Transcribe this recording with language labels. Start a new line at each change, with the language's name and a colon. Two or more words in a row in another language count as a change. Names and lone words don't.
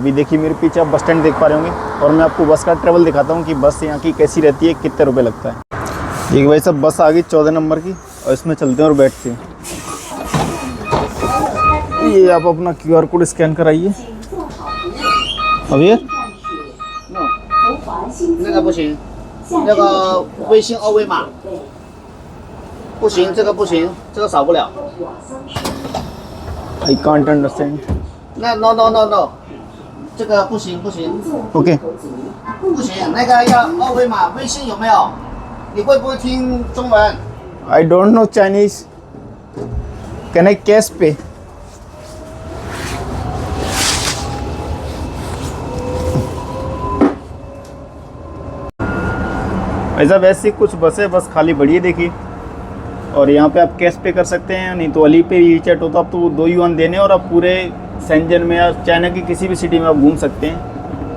Hindi: अभी देखिए, मेरे पीछे आप
English: bus stand
Hindi: देख पा रहे होंगे, और मैं आपको बस का ट्रैवल दिखाता हूँ कि बस यहाँ की कैसी रहती है, कितने रुपये लगता है। देखिए भाई साहब, बस आ गई 14 नंबर की, और इसमें चलते हैं और बैठते हैं। ये आप अपना
English: QR code scan
Hindi: कराइए। अब ये
Chinese: 那个不行，那个微信二维码不行，这个不行，这个扫不了。
English: I can't understand。
Chinese: 那 no， 这个不行不行。 OK。不行，那个要二维码，微信有没有？你会不会听中文
English: I don't know Chinese。 Can I cash pay？
Hindi: ऐसा वैसे कुछ बसें बस खाली पड़ी है देखिए, और यहाँ पे आप
English: cash pay
Hindi: कर सकते हैं, नहीं तो अली पे WeChat होता आप तो 2 युआन देने, और आप पूरे शेंजन में या चाइना की किसी भी सिटी में आप घूम सकते हैं।